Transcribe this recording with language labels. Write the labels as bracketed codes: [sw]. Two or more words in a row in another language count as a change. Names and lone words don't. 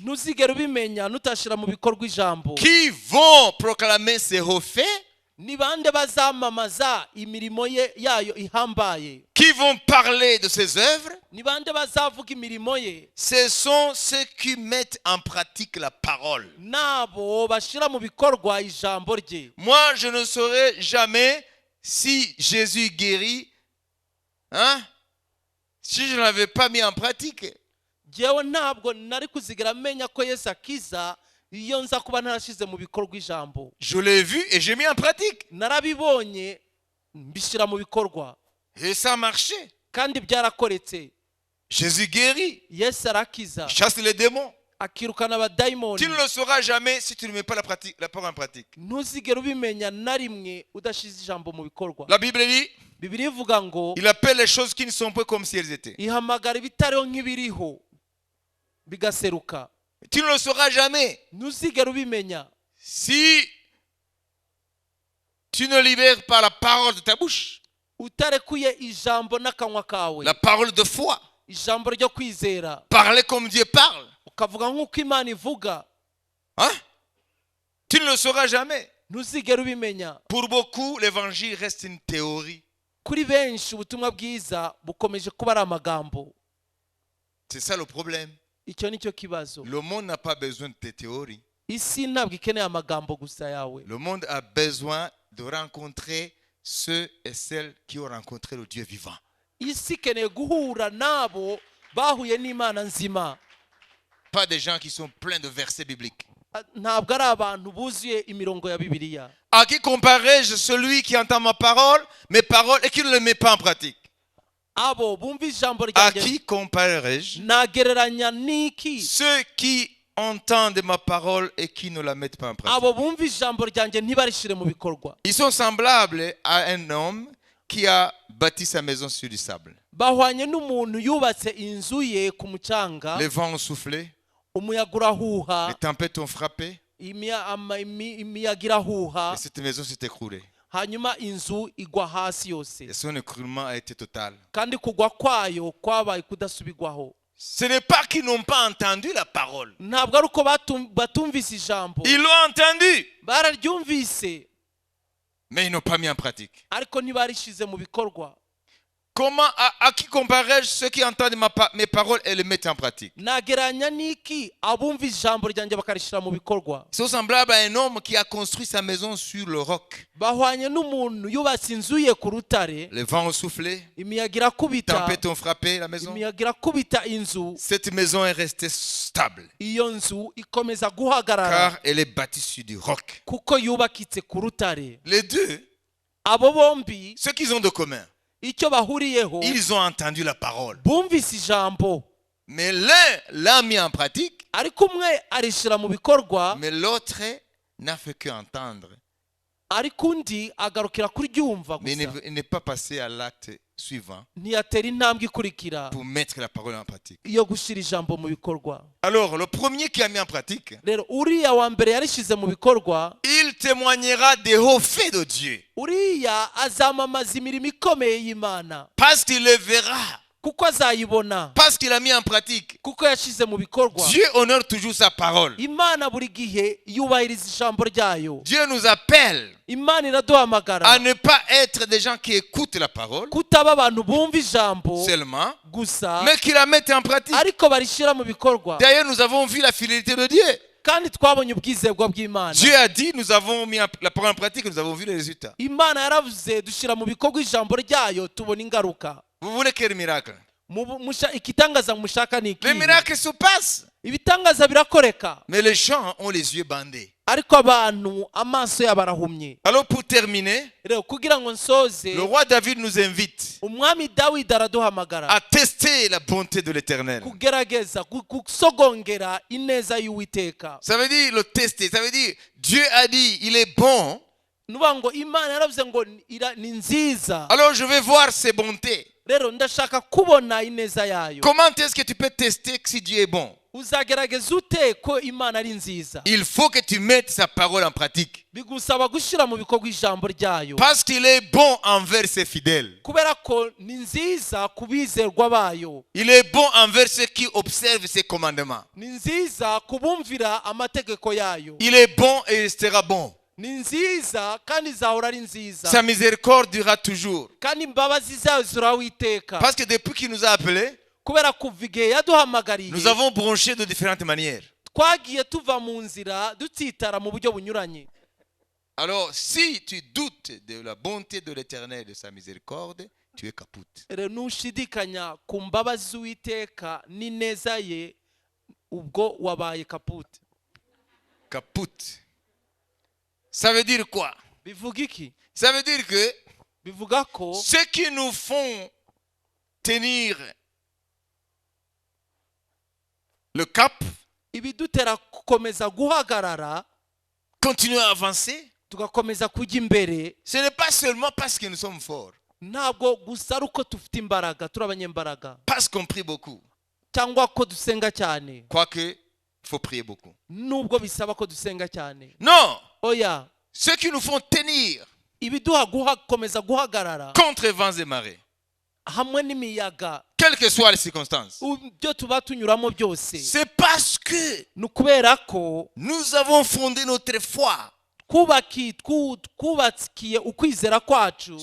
[rw] ntuzigere ubimenya nutashyira mu bikorwa ijambo. [fr] Qui vont proclamer ses hauts faits? [rw] ni bande bazamamaza imirimo ye yayo ihambaye? [fr] Qui vont parler de ses œuvres? [rw] ni bande bazavuga imirimo ye? [fr] Ce sont ceux qui mettent en pratique la parole. [rw] nabo bashyira mu bikorwa ijambo rye. [fr] Moi, je ne saurais jamais si Jésus guérit, hein, si je ne l'avais pas mis en pratique. [rw] Jewe ntabwo nari kuzigera menya ko Yesu akiza iyo nza kuba narashize mu bikorwa ijambo. [fr] Je l'ai vu et j'ai mis en pratique. [rw] narabibonye mbishyira mu bikorwa [fr] Et ça a marché. [rw] kandi byarakoretse. [fr] Jésus guérit, [rw] Yesu arakiza, [fr] chasse les démons. [rw] akirukana abadayimoni. [fr] Tu ne le sauras jamais si tu ne mets pas la parole en pratique. [rw] ntuzigere ubimenya na rimwe udashize ijambo mu bikorwa. [fr] La Bible dit, [rw] Bibiliya ivuga ngo [fr] il appelle les choses qui ne sont pas comme si elles étaient. [rw] ihamagara ibitariho nk'ibiriho bigaseruka. [fr] Tu ne le sauras jamais [rw] ntuzigere ubimenya [fr] si tu ne libères pas la parole de ta bouche, [rw] utarekuye ijambo n'akanwa kawe. [fr] la parole de foi. [rw] ijambo ryo kwizera, [fr] Parler comme Dieu parle. [rw] ukavuga nk'uko Imana ivuga. [fr] Hein? Tu ne le sauras jamais. [rw] ntuzigere ubimenya. [fr] Pour beaucoup, l'évangile reste une théorie. [rw] kuri benshi ubutumwa bwiza bukomeje kuba ari amagambo. [fr] C'est ça le problème. [rw] icyo nicyo kibazo. [fr] Le monde n'a pas besoin de tes théories. [rw] isi ntabwo ikeneye amagambo gusa yawe. [fr] Le monde a besoin de rencontrer ceux et celles qui ont rencontré le Dieu vivant. [rw] isi ikeneye guhura n'abo bahuye n'Imana nzima. [fr] Pas des gens qui sont pleins de versets bibliques. [rw] ntabwo ari abantu buzuye imirongo ya Bibiliya. [fr] À qui comparerai-je celui qui entend mes paroles et qui ne les met pas en pratique? [rw] abo bumva ijambo [fr] À [rw] ryanjye [fr] qui comparerai-je [rw] nagereranya n'iki? [fr] ceux qui entendent ma parole et qui ne la mettent pas en pratique? [rw] abo bumva ijambo ryanjye ntibarishire mu bikorwa. [fr] Ils sont semblables à un homme qui a bâti sa maison sur du sable. [rw] bahwanye n'umuntu yubatse inzu ye ku mucanga. [fr] Les vents ont soufflé, [rw] umuyaga urahuha, [fr] les tempêtes ont frappé [rw] imiyaga irahuha, [fr] et cette maison s'est écroulée. [rw] hanyuma inzu igwa hasi yose. [fr] Et son écroulement a été total. [rw] kandi kugwa kwayo kwabaye kudasubigwaho. [fr] Ce n'est pas qu'ils n'ont pas entendu la parole. [rw] ntabwo ari uko batumvise ijambo. [fr] Ils l'ont entendu, [rw] bararyumvise [fr] mais ils n'ont pas mis en pratique. [rw] ariko ntibarishize mu bikorwa. [fr] Comment, à qui comparais-je ceux qui entendent mes paroles et les mettent en pratique? [rw] nageranya n'iki abumva ijambo ryanjye bakarishyira mu bikorwa? [fr] Ils sont semblables à un homme qui a construit sa maison sur le roc. [rw] bahwanye n'umuntu yubatse inzu ye ku rutare, [fr] Les vents ont soufflé, [rw] imiyaga irakubita, [fr] tempêtes ont frappé la maison. [rw] imiyaga irakubita inzu, [fr] Cette maison est restée stable [rw] iyo nzu ikomeza guhagarara [fr] car elle est bâtie sur du roc. [rw] kuko yubakitse ku rutare. [fr] Les deux, [rw] abo bombi [fr] ce qu'ils ont de commun, [rw] icyo bahuriyeho, [fr] ils ont entendu la parole. [rw] bumvise ijambo, [fr] Mais l'un l'a mis en pratique, [rw] ariko umwe arishyira mu bikorwa, [fr] mais l'autre n'a fait qu'entendre. [rw] ariko undi agarukira kuryumva [fr] Mais [rw] gusa, [fr] il n'est pas passé à l'acte suivant [rw] ntiyatera intambwe ikurikira [fr] pour mettre la parole en pratique. [rw] iyo gushyira ijambo mu bikorwa. [fr] Alors, le premier qui a mis en pratique, [rw] rero uriya wa mbere yarishyize mu bikorwa, [fr] il témoignera des hauts faits de Dieu. [rw] uriya azamamaza imirimo ikomeye y'Imana [fr] Parce qu'il le verra. [rw] kuko azayibona, [fr] Parce qu'il a mis en pratique. [rw] kuko yashyize mu bikorwa. [fr] Dieu honore toujours sa parole. [rw] Imana buri gihe yubahiriza ijambo ryayo. [fr] Dieu nous appelle [rw] Imana iraduhamagara [fr] à ne pas être des gens qui écoutent la parole [rw] kutaba abantu bumva ijambo [fr] seulement, [rw] gusa, [fr] mais qui la mettent en pratique. [rw] ariko barishyira mu bikorwa. [fr] D'ailleurs, nous avons vu la fidélité de Dieu. [rw] kandi twabonye ubwizerwa bw'Imana. [fr] Dieu a dit, nous avons mis la parole en pratique et nous avons vu les résultats. [rw] Imana yaravuze dushyira mu bikorwa ijambo ryayo, tubona ingaruka. [fr] Vous voulez quel miracle? [rw] Ikitangaza mushaka ni [fr] Les [rw] iki? [fr] miracles se passent, [rw] Ibitangaza birakoreka, [fr] mais les gens ont les yeux bandés. [rw] ariko abantu amaso yabo arahumye. [fr] Alors pour terminer, [rw] Rero kugira ngo nsoze, [fr] le roi David nous invite [rw] umwami Dawidi araduhamagara [fr] à tester la bonté de l'Éternel. [rw] kugerageza gusogongera ineza y'Uwiteka. [fr] Ça veut dire le tester, ça veut dire Dieu a dit, il est bon, [rw] nuvuga ngo Imana yaravuze ngo ni nziza, [fr] alors je vais voir ses bontés. [rw] rero ndashaka kubona ineza yayo. [fr] Comment est-ce que tu peux tester si Dieu est bon? [rw] uzagerageza ute ko Imana ari nziza? [fr] Il faut que tu mettes sa parole en pratique. [rw] bigusaba gushyira mu bikorwa ijambo ryayo, [fr] Parce qu'il est bon envers ses fidèles. [rw] kubera ko ni nziza ku bizerwa bayo, [fr] Il est bon envers ceux qui observent ses commandements. [rw] ni nziza kubumvira amategeko yayo, [fr] Il est bon et il sera bon. [rw] ni nziza kandi izahora ari nziza, [fr] Sa miséricorde durera toujours. [rw] kandi imbabazi zayo ziraho iteka. [fr] Parce que depuis qu'il nous a appelés, [rw] kubera kuva igihe yaduhamagariye, [fr] nous avons bronché de différentes manières. [rw] twagiye tuva mu nzira dutsitara mu buryo bunyuranye. [fr] Alors, si tu doutes de la bonté de l'Éternel et de sa miséricorde, tu es capoute. [rw] rero nushidikanya ku mbabazi z'Uwiteka n'ineza ye, ubwo wabaye kapute. [fr] Capoute. Ça veut dire quoi? [rw] bivuga iki? [fr] Ça veut dire que [rw] bivuga ko [fr] ceux qui nous font tenir le cap, [rw] ibidutera gukomeza guhagarara, [fr] continuer à avancer, [rw] tugakomeza kujya imbere, [fr] ce n'est pas seulement parce que nous sommes forts, [rw] ntabwo gusa ari uko dufite imbaraga, turi abanyembaraga, [fr] parce qu'on prie beaucoup. [rw] cyangwa ko dusenga cyane, [fr] Quoique, il faut prier beaucoup. [rw] nubwo bisaba ko dusenga cyane. [fr] Non, [rw] oya, [fr] ceux qui nous font tenir [rw] ibiduha gukomeza guhagarara [fr] contre vents et marées, [rw] hamwe n'imiyaga, [fr] quelles que soient les circonstances, [rw] ibyo tuba tunyuramo byose, [fr] c'est parce que [rw] ni ukubera ko [fr] nous avons fondé notre foi [rw] twubakiye ukwizera kwacu